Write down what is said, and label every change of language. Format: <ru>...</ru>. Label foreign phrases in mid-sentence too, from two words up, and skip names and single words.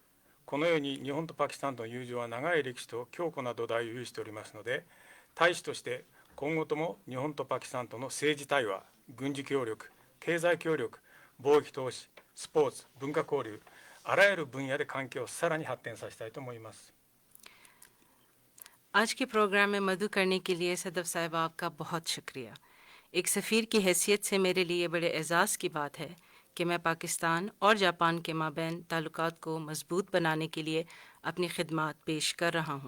<ja>このように日本とパキスタンとの友情は長い歴史と強固な土台を有しておりますので、大使として今後とも日本とパキスタンとの政治対話、軍事協力、経済協力、貿易投資、スポーツ、文化交流、あらゆる分野で関係をさらに発展させたいと思います。</ja> <ur>آج کے پروگرام میں مدعو کرنے کے لیے صدف صاحب آپ کا بہت شکریہ. ایک سفیر کی حیثیت سے میرے لیے بڑے اعزاز کی بات ہے کہ میں پاکستان اور جاپان کے مابین تعلقات کو مضبوط بنانے کے لیے اپنی خدمات پیش کر رہا ہوں.</ur>